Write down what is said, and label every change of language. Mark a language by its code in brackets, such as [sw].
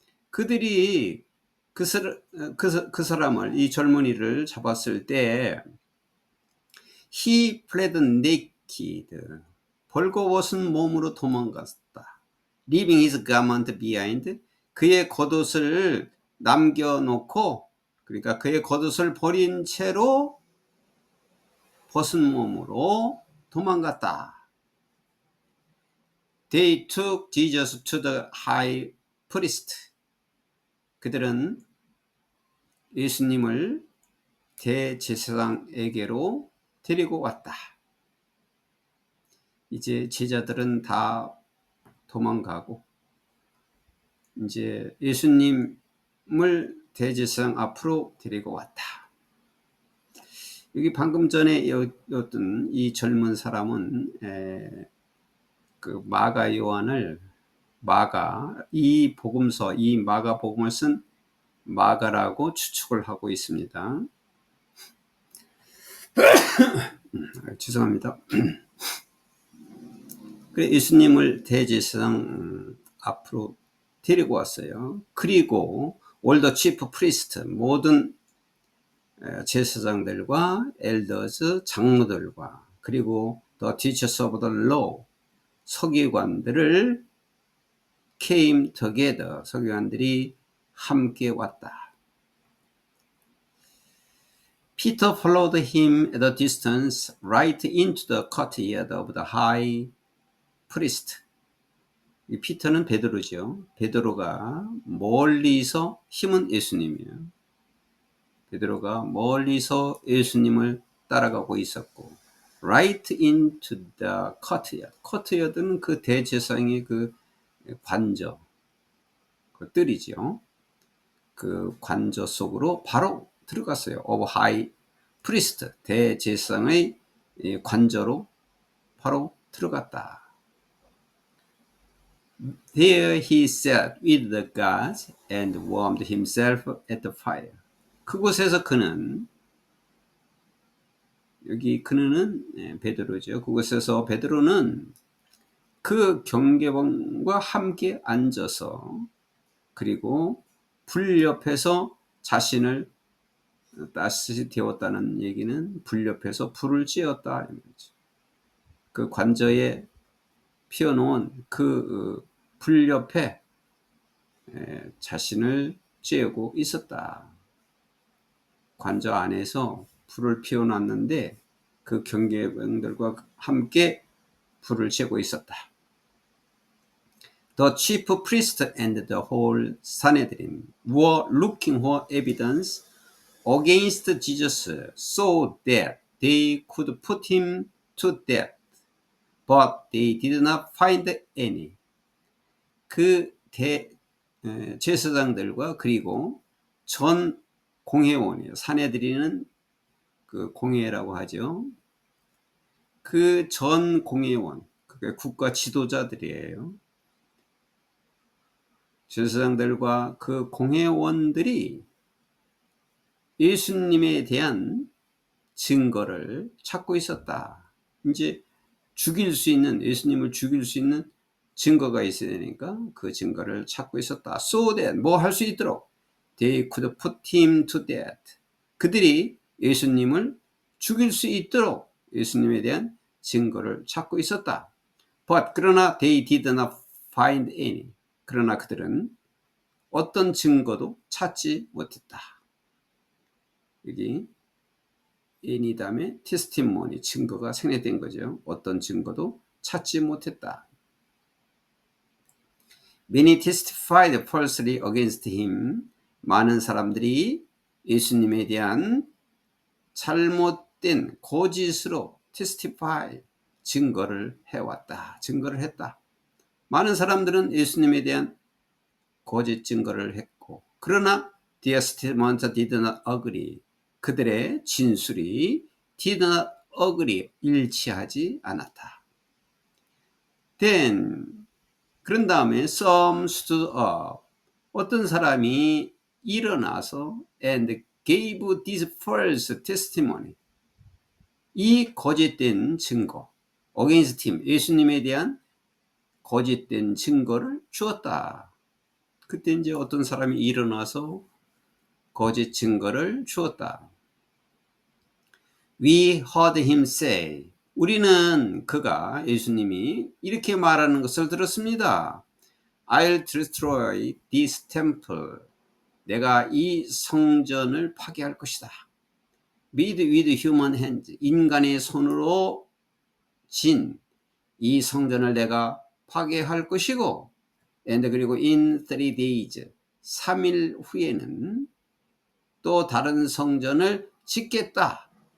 [ko] 그들이 그 사람을, 이 젊은이를 잡았을 때 [en] He fled naked, [ko] 벌거벗은 몸으로 도망갔다. [en] Leaving his garment behind, [ko] 그의 겉옷을 남겨놓고, 그러니까 그의 겉옷을 버린 채로 벗은 몸으로 도망갔다. [en] They took Jesus to the high priest. [ko] 그들은 예수님을 대제사장에게로 데리고 왔다. 이제 제자들은 다 도망가고 이제 예수님을 대제사장 앞으로 데리고 왔다. 여기 방금 전에 였던 이 젊은 사람은 그 마가 요한을, 이 복음서, 이 마가 복음을 쓴 마가라고 추측을 하고 있습니다. 죄송합니다. 그래 예수님을 대제사장 앞으로 데리고 왔어요. 그리고 [en] all the chief priest, [ko] 모든 제사장들과 엘더즈, 장로들과, 그리고 [en] the teachers of the law, [ko] 서기관들을 [en] came together, [ko] 서기관들이 함께 왔다. [en] Peter followed him at a distance right into the courtyard of the high priest. [ko] 이 피터는 베드로죠. 베드로가 멀리서, 힘은 예수님이에요. 베드로가 멀리서 예수님을 따라가고 있었고, [en] right into the courtyard. [ko] courtyard는 그 대제사장의 그 관저, 그 뜰이죠. 그 관저 속으로 바로 들어갔어요. [en] of high priest, [ko] 대제사장의 관저로 바로 들어갔다. [en] There he sat with the guards and warmed himself at the fire. [ko] 그곳에서 그는, 여기 그는 베드로죠. 그곳에서 베드로는 그 경계병과 함께 앉아서, 그리고 불 옆에서 자신을 따뜻이 데웠다는 얘기는 불 옆에서 불을 쬐었다. 그 관저에 피워놓은 그 불 옆에 자신을 쬐고 있었다. 관저 안에서 불을 피워놨는데 그 경계병들과 함께 불을 쬐고 있었다. [en] The chief priest and the whole Sanhedrin were looking for evidence against Jesus so that they could put him to death, but they did not find any. [ko] 그 제사장들과 그리고 전 공회원이에요. 사내들이는 그 공회라고 하죠. 그 전 공회원, 그게 국가 지도자들이에요. 제사장들과 그 공회원들이 예수님에 대한 증거를 찾고 있었다. 이제 죽일 수 있는, 예수님을 죽일 수 있는 증거가 있어야 되니까 그 증거를 찾고 있었다. [en] So that [ko] 뭐 할 수 있도록 [en] they could put him to death. [ko] 그들이 예수님을 죽일 수 있도록 예수님에 대한 증거를 찾고 있었다. [en] But [ko] 그러나 [en] they did not find any. [ko] 그러나 그들은 어떤 증거도 찾지 못했다. 여기 any 다음에 testimony 증거가 생략된 거죠. 어떤 증거도 찾지 못했다. [en] Many testified falsely against him. [ko] 많은 사람들이 예수님에 대한 잘못된 거짓으로 testify 증거를 해왔다. 증거를 했다. 많은 사람들은 예수님에 대한 거짓 증거를 했고, 그러나 [en] their statement did not agree. [ko] 그들의 진술이 [en] did not agree, [ko] 일치하지 않았다. [en] Then [ko] 그런 다음에 [en] some stood up. [ko] 어떤 사람이 일어나서 [en] and gave this false testimony. [ko] 이 거짓된 증거, [en] against him, [ko] 예수님에 대한 거짓된 증거를 주었다. 그때 이제 어떤 사람이 일어나서 거짓 증거를 주었다. [en] We heard him say. [ko] 우리는 그가 예수님이 이렇게 말하는 것을 들었습니다. [en] I'll destroy this temple. [ko] 내가 이 성전을 파괴할 것이다. [en] Made with human hands. [ko] 인간의 손으로 진 이 성전을 내가 파괴할 것이고, and 그리고 [en] in 3 days. [ko] 3일 후에는 또 다른 성전을 짓겠다.